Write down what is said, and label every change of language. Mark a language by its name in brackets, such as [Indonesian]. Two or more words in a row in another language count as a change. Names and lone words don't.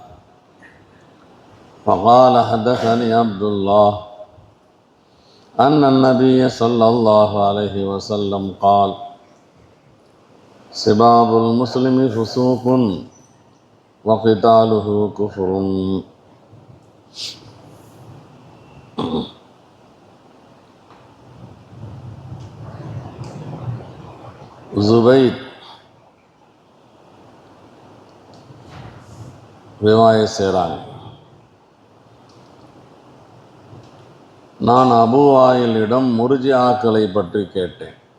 [Arabic] فقال حدثني عبد الله أن النبي صلى الله عليه وسلم قال: سباب المسلم فسوق وقتاله كفر. [Tamil] ஜுபைத் ரிவாயத் செய்கிறாங்க, நான் அபூ வாயிலிடம் முர்ஜிஆக்களை பற்றி கேட்டேன்.